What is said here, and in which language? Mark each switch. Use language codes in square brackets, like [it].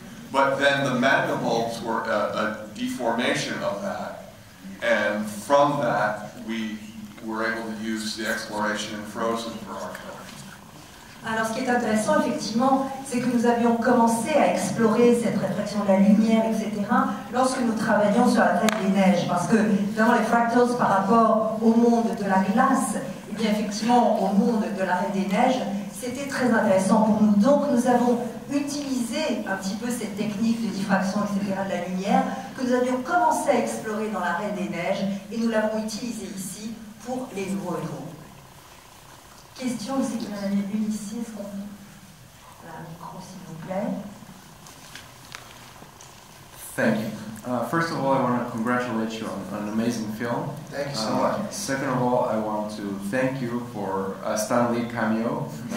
[en] But then the mandelbulbs were a deformation of that. And from that, we were able to use the exploration in Frozen for our film. [fr] Alors ce qui est intéressant effectivement, c'est que nous avions commencé à explorer cette réflexion de la lumière, etc. lorsque nous travaillions sur la Reine des Neiges. Parce que évidemment les fractals par rapport au monde de la glace, et bien effectivement au monde de la Reine des Neiges, c'était très intéressant pour nous. Donc nous avons utilisé un petit peu cette technique de diffraction, etc. de la lumière, que nous avions commencé à explorer dans la Reine des Neiges, et nous l'avons utilisée ici pour les nouveaux héros. questions, je sais qu'il y en avait une ici. Est-ce qu'on... Voilà, un micro, s'il vous plaît. [en] Thank you. First of all, I want to congratulate you on an amazing film. Thank you so much. Second of all, I want to thank you for a Stan Lee cameo.